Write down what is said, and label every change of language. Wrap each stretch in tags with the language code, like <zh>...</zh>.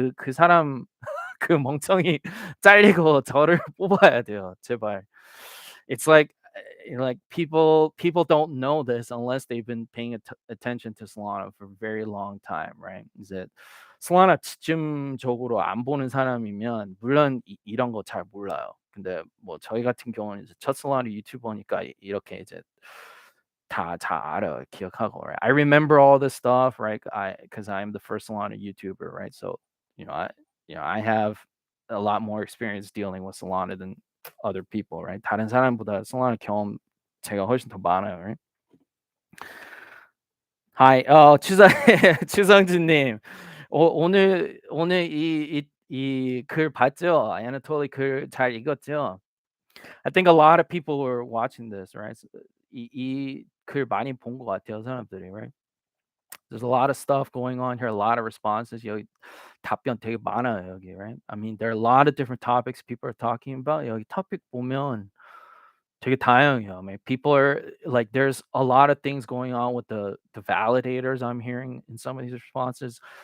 <ko>그 사람 그 멍청이 잘리고 저를 뽑아야 돼요. 제발.</ko> <en>It's like people don't know this unless they've been paying attention to Solana for a very long time, right?</en> <ko>이제 Solana 집중적으로 안 보는 사람이면 물론 이런 거 잘 몰라요. 근데 뭐 저희 같은 경우는 이제 첫 Solana 유튜버니까 이렇게 이제 다 알아요. 기억하고, right?</ko> <en>I remember all this stuff, right? Because I'm the first Solana YouTuber, right? So, you know, I have a lot more experience dealing with Solana than other people, right?</en> <ko>다른 사람보다 Solana 경험 제가 훨씬 더 많아요, right? Hi, 추상 추성준님, 오늘 이 글 봤죠? Anatoly 글 잘 읽었죠?</ko> <en>I think a lot of people were watching this, right?</en> <ko>글 많이 본 것 같아요, 사람들이, right?</ko> <en>There's a lot of stuff going on here, a lot of responses.</en> <ko>여기 답변 되게 많아요, 여기, right?</ko> <en>I mean, there are a lot of different topics people are talking about.</en> <ko>여기 topic 보면 되게 다양해요.</ko> <en>I mean, people are like, there's a lot of things going on with the validators. I'm hearing in some of these responses.</en>